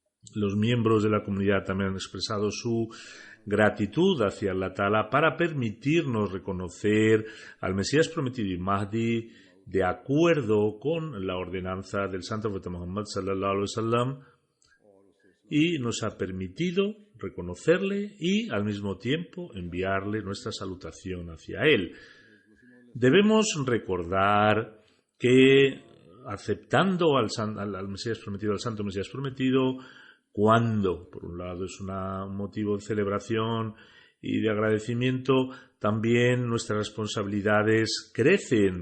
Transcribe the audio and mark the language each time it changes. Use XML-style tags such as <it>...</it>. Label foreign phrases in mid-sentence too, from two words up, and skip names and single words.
<es>Los miembros de la comunidad también han expresado su gratitud hacia</es> <ar>الله تعالى</ar> <es>para permitirnos reconocer al Mesías prometido y Mahdi de acuerdo con la ordenanza del Santo Profeta Muhammad</es> <ar>صلى الله عليه وسلم,</ar> <es>y nos ha permitido reconocerle y al mismo tiempo enviarle nuestra salutación hacia él. Debemos recordar que aceptando al Mesías prometido, al Santo Mesías prometido, cuando por un lado es un motivo de celebración y de agradecimiento, también nuestras responsabilidades crecen.</es>